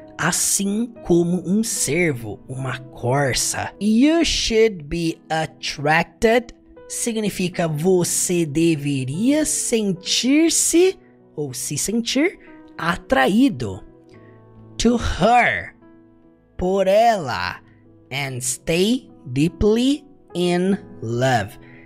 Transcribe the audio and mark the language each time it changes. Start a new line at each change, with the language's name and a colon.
Portuguese: Assim como um cervo, uma corça.
English: You should be attracted.
Portuguese: Significa você deveria sentir-se ou se sentir atraído.
English: To her.
Portuguese: Por ela.
English: And stay deeply in love.